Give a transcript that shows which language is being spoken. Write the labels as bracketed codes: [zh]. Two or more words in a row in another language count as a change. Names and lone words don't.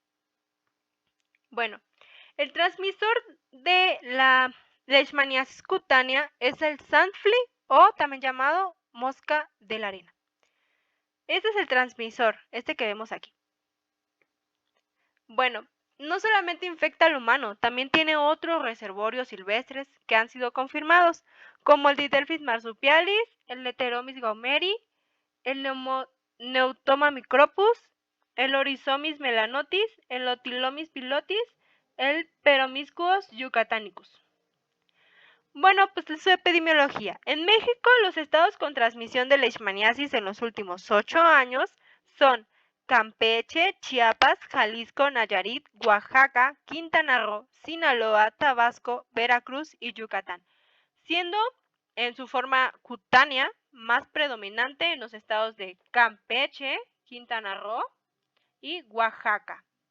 [es] Bueno, el transmisor de la leishmaniasis cutánea es el [en] sand flea [es] o también llamado mosca de la arena. Este es el transmisor, este que vemos aquí. Bueno, no solamente infecta al humano, también tiene otros reservorios silvestres que han sido confirmados, como el Didelphis marsupialis, el Heteromis gaumeri, el Neutoma micropus, el Oryzomys melanotis, el Otylomis pilotis, el Peromyscus yucatanicus. Bueno, pues su epidemiología. En México, los estados con transmisión de leishmaniasis en los últimos 8 años son Campeche, Chiapas, Jalisco, Nayarit, Oaxaca, Quintana Roo, Sinaloa, Tabasco, Veracruz y Yucatán, siendo en su forma cutánea más predominante en los estados de Campeche, Quintana Roo y Oaxaca.